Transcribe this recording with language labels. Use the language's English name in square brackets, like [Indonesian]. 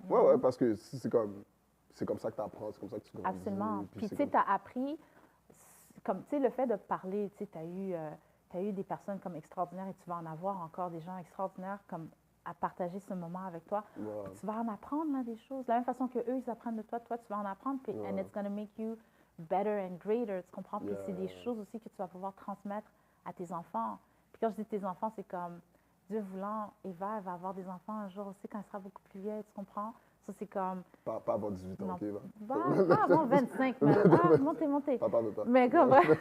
[French] Ouais, parce que c'est comme ça que tu apprends, c'est comme ça que tu grandis. absolument. Puis, tu sais, tu as appris, comme, tu sais, le fait de parler, tu sais, tu as eu des personnes comme extraordinaires et tu vas en avoir encore des gens extraordinaires comme à partager ce moment avec toi. Ouais. Tu vas en apprendre là, des choses. De la même façon que eux ils apprennent de toi, toi, tu vas en apprendre. [English] Puis, and it's going to make you better and greater, [French] tu comprends? Puis c'est des choses aussi que tu vas pouvoir transmettre à tes enfants. Puis quand je dis tes enfants, c'est comme, Dieu voulant, Eva, elle va avoir des enfants un jour aussi quand elle sera beaucoup plus vieille, tu comprends? Ça, c'est comme... Pas avant 18 ans, non, OK, là. pas avant 25, mais montez. Papa veut pas. Mais comme...